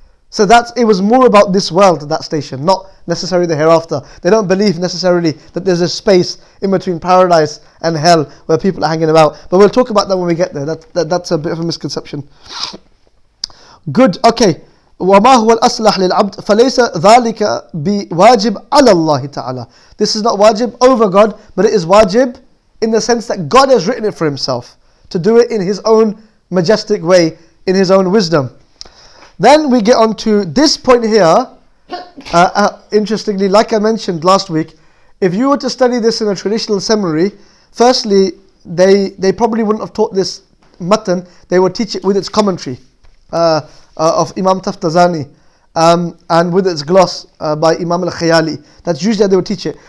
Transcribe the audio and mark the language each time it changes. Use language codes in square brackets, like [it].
[en] So it was more about this world at that station, not necessarily the hereafter. They don't believe necessarily that there's a space in between paradise and hell where people are hanging about. But we'll talk about that when we get there. That's a bit of a misconception. Good, okay. [ar] وما هو الأصلح للعبد فليس ذلك بواجب على الله تعالى. [en] This is not wajib over God, but it is wajib in the sense that God has written it for himself, to do it in his own majestic way, in his own wisdom. Then we get on to this point here. Interestingly, like I mentioned last week, if you were to study this in a traditional seminary, firstly, they probably wouldn't have taught this matan, they would teach it with its commentary of Imam Taftazani, and with its gloss by Imam al-Khayali. That's usually how they would teach it.